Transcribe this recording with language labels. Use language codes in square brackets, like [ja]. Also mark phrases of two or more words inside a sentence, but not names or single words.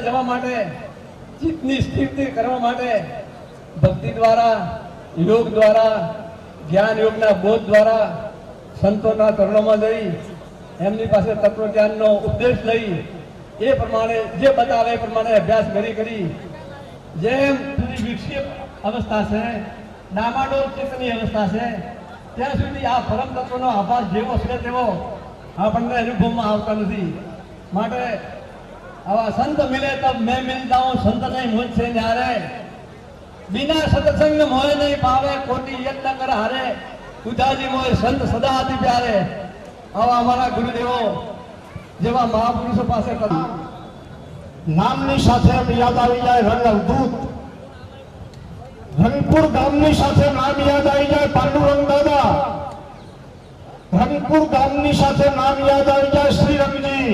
[gu] જવા માટે, ચિત્તની સ્થિતિ કરવા માટે ભક્તિ દ્વારા, યોગ દ્વારા, જ્ઞાન યોગના બોધ દ્વારા સંતોના ચરણોમાં જઈ એમની પાસે તત્વજ્ઞાનનો ઉપદેશ લઈ એ પ્રમાણે જે બતાવે એ પ્રમાણે અભ્યાસ કરી જેમ વિકસિત અવસ્થા છે, ડામાડોળ ચિત્તની અવસ્થા છે, ત્યાં સુધી આ પરમ તત્વનો આભાસ જેવો છે તેવો આપણને અનુભવમાં આવતા નથી. માટે આવા [hi] संत मिले तब मैं मिलता हूँ, संत नहीं મુझसे न्यारे, बिना सत्संग मोह नहीं पावे, कोटि यत्न कर हारे, उदाजी मोह संत सदा अति प्यारे. [gu] આવા અમારા ગુરુદેવો જેવા મહાપુરુષો પાસે નામની સાથે એમ યાદ આવી જાય રંગ અવધૂત. રંગપુર ગામની સાથે નામ યાદ આવી જાય પાંડુરંગ દાદા. રંગપુર ગામની સાથે નામ યાદ આવી જાય શ્રીરંગજી.